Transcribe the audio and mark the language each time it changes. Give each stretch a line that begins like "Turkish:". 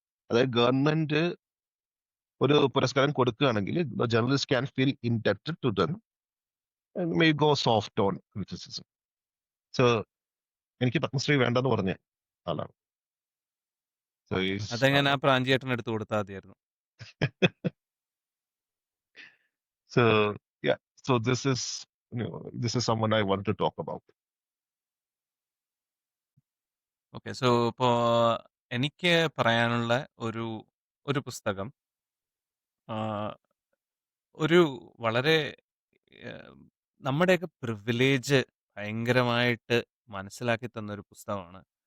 Malayalam: അതായത് ഗവൺമെന്റ് ഒരു പുരസ്കാരം കൊടുക്കുകയാണെങ്കിൽ
English: Journalist can feel inducted to them, may go soft on criticism.
Malayalam: So എനിക്ക് പത്മശ്രീ വേണ്ടെന്ന് പറഞ്ഞ ആളാണ്.
English: So
Malayalam: അതെങ്ങനെ ആ പ്രാഞ്ചിയേട്ടന് എടുത്ത് കൊടുത്താൽ മതിയായിരുന്നു.
English: so yeah, so this is someone I want to talk about.
Malayalam: Okay, so ഇപ്പോൾ എനിക്ക് പറയാനുള്ള ഒരു പുസ്തകം ഒരു വളരെ നമ്മുടെയൊക്കെ പ്രിവിലേജ് ഭയങ്കരമായിട്ട് മനസ്സിലാക്കി തന്നൊരു പുസ്തകമാണ്.